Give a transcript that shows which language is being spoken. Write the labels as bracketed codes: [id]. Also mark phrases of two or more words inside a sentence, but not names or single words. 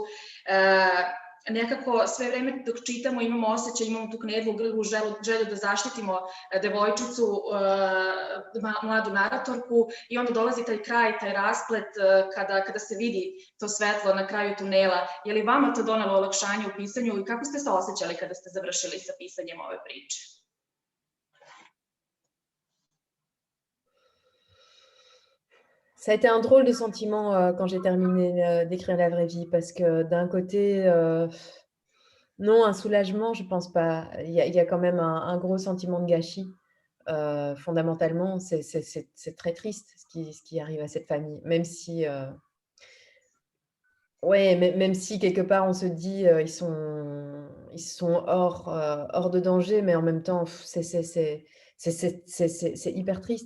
[sr] Nekako sve vreme dok čitamo imamo osjećaj, imamo tu knedlu u grlu, želju da zaštitimo devojčicu, mladu naratorku, i onda dolazi taj kraj, taj rasplet kada se vidi to svetlo na kraju tunela. Je li vama to donelo olakšanje u pisanju i kako ste se osjećali kada ste završili sa pisanjem ove priče? [fr] Ça a été un drôle de sentiment quand j'ai terminé d'écrire La vraie vie, parce que d'un côté, non, un soulagement, je pense pas. Il y a quand même un gros sentiment de gâchis. Fondamentalement, c'est très triste ce qui arrive à cette famille, même si, ouais, même si quelque part on se dit ils sont hors de danger, mais en même temps, c'est hyper triste.